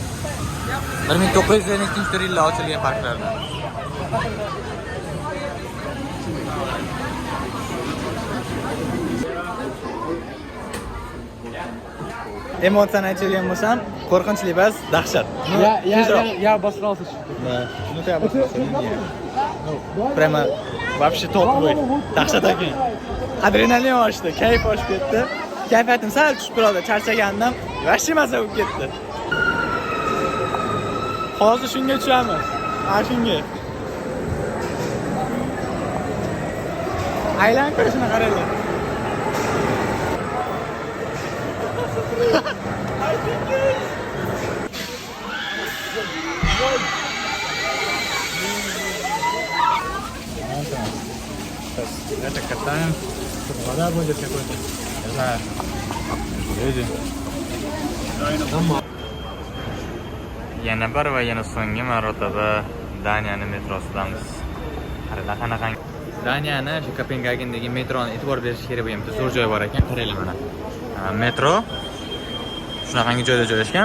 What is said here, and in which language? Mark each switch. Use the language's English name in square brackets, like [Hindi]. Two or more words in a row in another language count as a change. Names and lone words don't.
[Uzbek] 1902-yilda ochilgan parklardan. Emotsiyani aytadigan bo'lsam, qo'rqinchli emas, dahshat. [Russian] Я обосрался. Да. Ну ты обосрался. Прямо вообще топовый. [Uzbek] Dahshat ekan. Adrenalin oshdi, kayf oshib ketdi. Kayfiyatim sal tushib qoldi, charchagandim. Vashi maza bo'lib ketdi. Hozir shunga tushamiz. Mana shunga. Aylanib ko'rishini qaranglar. [Russian] Это катаем, чтобы вода будет какой-то. Не знаю. Люди. [Uzbek] Yana bir va yana so'nggi marotaba Daniyani metrosidamiz. Qaranglar qanaqa. Daniyani shu Kopengagendagi metroni e'tibor berish kerak bo'lgan bitta zo'r joy bor ekan. Qaranglar mana. Metro shunaqangi joyda joylashgan.